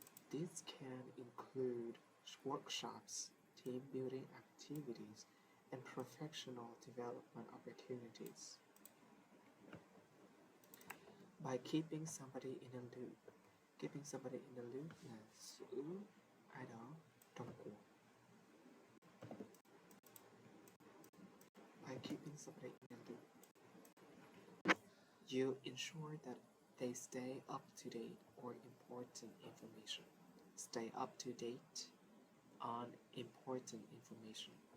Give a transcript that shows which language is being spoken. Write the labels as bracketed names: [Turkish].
[English] These can include workshops, team building activities, and professional development opportunities. By keeping somebody in a loop. Keeping somebody in the loop [Vietnamese] là giữ ai đó trong cuộc. [English] By keeping somebody in the loop, you ensure that they stay up to date or important information. Stay up to date on important information.